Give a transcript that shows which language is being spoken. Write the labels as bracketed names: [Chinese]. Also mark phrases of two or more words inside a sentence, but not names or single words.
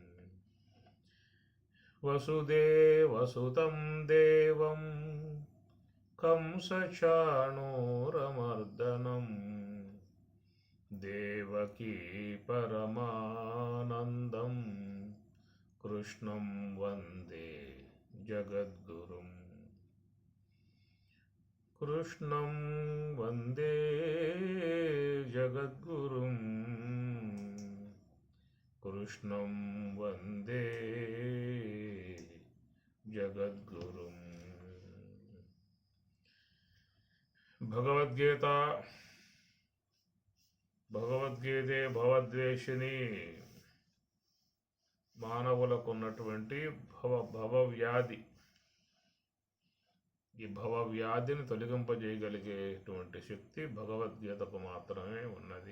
[Sanskrit] वसुदेवसुतं देवं कंसचाणूरमर्दनं देवकी परमानन्दं कृष्णं वन्दे जगद्गुरुं। कृष्णं वन्दे जगद्गुरुं, कृष्णं वन्दे जगद्गुरुं। [Telugu] భగవద్గీతే భవద్వేషిణి మానవులకు ఉన్నటువంటి భవవ్యాధి, ఈ భవవ్యాధిని తొలగింపజేయగలిగేటువంటి శక్తి భగవద్గీతకు మాత్రమే ఉన్నది.